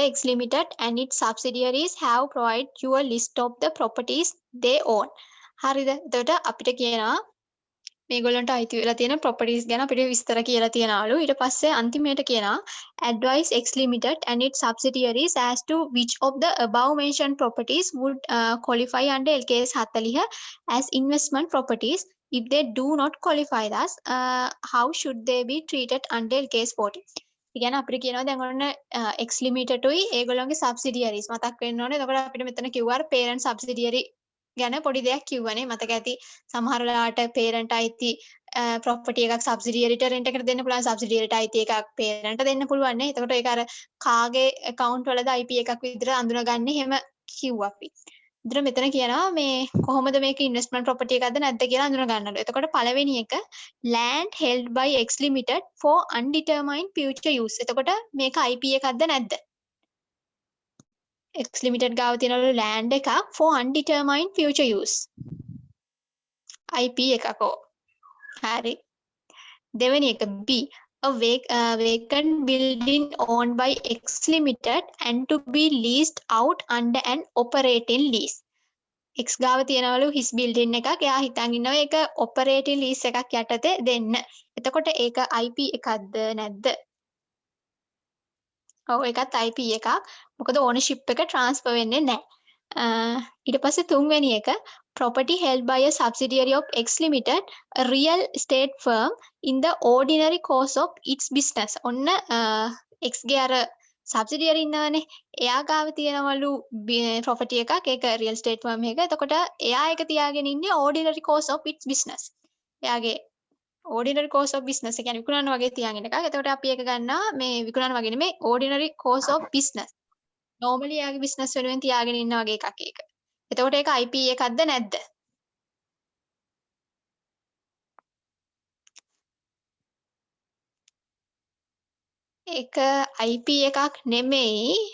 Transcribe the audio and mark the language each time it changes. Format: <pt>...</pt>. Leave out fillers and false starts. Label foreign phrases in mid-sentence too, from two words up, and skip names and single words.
<en>X Limited and its subsidiaries have provided you a list of the properties they own.</en> <si>හරිද? එතකොට අපිට කියනවා මේගොල්ලන්ට අයිති වෙලා තියෙන properties ගැන අපිට විස්තර කියලා තියනවලු. ඊට පස්සේ අන්තිමේට කියනවා</si> <en>advise X Limited and its subsidiaries as to which of the above mentioned properties would qualify under LKS 40 as investment properties. If they do not qualify thus, how should they be treated under LKS 40?</en> <si>ඉතින් අපිට කියනවා දැන් ඔන්න X Limited උයි ඒගොල්ලන්ගේ subsidiaries මතක් වෙන්න ඕනේ. එතකොට අපිට මෙතන කිව්වා</si> <en>parent subsidiary</en> <si>ගැන පොඩි දෙයක් කිව්වනේ. මතක ඇති සමහර වෙලාවට parent අයිති property එකක් subsidiary ට rent එකට දෙන්න පුළුවන්. subsidiary ට අයිති එකක් parent දෙන්න පුළුවන් නේ. එතකොට ඒක අර කාගේ account වලද IP එකක් විදිහට අඳුනගන්නේ එහෙම කිව්වා අපි. ඉතින් මෙතන කියනවා මේ කොහොමද මේක investment property එකක්ද නැද්ද කියලා අඳුන ගන්නලු. එතකොට පළවෙනි එක</si> <en>land held by X Limited for undetermined future use.</en> <si>එතකොට මේක IP එකක්ද නැද්ද? X Limited ගාව තියෙනලු land එකක්</si> <en>for undetermined future use.</en> <si>IP එකකෝ. හරි. දෙවෙනි එක B.</si> <en>A vacant building owned by X Limited and to be leased out under an operating lease.</en> <si>X ගාව තියනවලු</si> <en>his building</en> <si>එකක්. එයා හිතන් ඉන්නවා ඒක</si> <en>operating lease</en> <si>එකක් යටතේ දෙන්න. එතකොට ඒක IP එකක්ද නැද්ද? ඔව් ඒකත් IP එකක්. මොකද ownership එක transfer වෙන්නේ නැහැ. ඊට පස්සේ තුන්වෙනි එක</si> <en>property held by a subsidiary of X Limited, a real estate firm in the ordinary course of its business.</en> <si>ඔන්න X ගේ අර subsidiary ඉන්නවනේ. එයා ගාව තියෙනවලු property එකක්. ඒක</si> <en>real estate firm</en> <si>එක. එතකොට එයා ඒක තියාගෙන ඉන්නේ</si> <en>ordinary course of its business.</en> <si>එයාගේ</si> <en>ordinary course of business</en> <si>කියන්නේ විකුණන වගේ තියාගෙන එකක්. එතකොට අපි ඒක ගන්නවා මේ විකුණන වගේ නෙමෙයි</si> <en>ordinary course of business.</en> <si>normally එයාගේ business වෙනුවෙන් තියාගෙන ඉන්න වගේ එකක් ඒක. එතකොට ඒක IP එකක්ද නැද්ද? ඒක IP එකක් නෙමෙයි.</si>